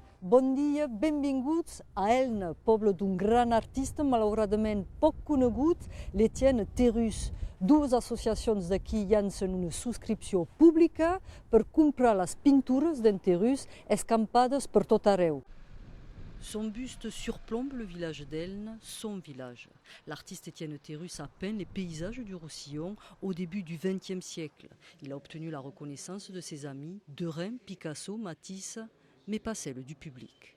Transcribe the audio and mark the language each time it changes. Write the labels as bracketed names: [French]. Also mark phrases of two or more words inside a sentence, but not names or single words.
[Catalan] Bon dia, benvinguts a Elna, poble d'un gran artista malauradament poc conegut, l'Etienne Terrus. Dues associacions d'aquí llancen una subscripció pública per comprar les pintures d'en Terrus escampades per tot arreu. [French] Son buste surplombe le village d'Elne, son village. L'artiste Étienne Terrus a peint les paysages du Roussillon au début du XXe siècle. Il a obtenu la reconnaissance de ses amis, Derain, Picasso, Matisse, mais pas celle du public.